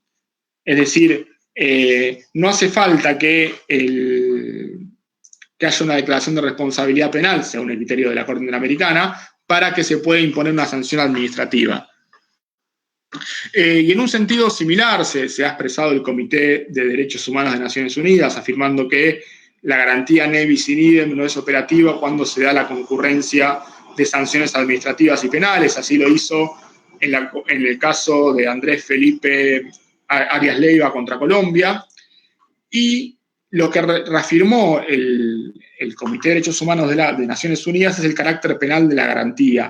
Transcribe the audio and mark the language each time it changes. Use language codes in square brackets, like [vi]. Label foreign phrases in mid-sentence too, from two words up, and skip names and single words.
[es] Es decir, no hace falta que haya una declaración de responsabilidad penal, según el criterio de la Corte Interamericana, para que se pueda imponer una sanción administrativa. Y en un sentido similar se ha expresado el Comité de Derechos Humanos de Naciones Unidas, afirmando que la garantía [la] ne bis in idem [es] no es operativa cuando se da la concurrencia de sanciones administrativas y penales. Así lo hizo en el caso de Andrés Felipe Arias Leiva contra Colombia. Y lo que reafirmó el Comité de Derechos Humanos de Naciones Unidas es el carácter penal de la garantía.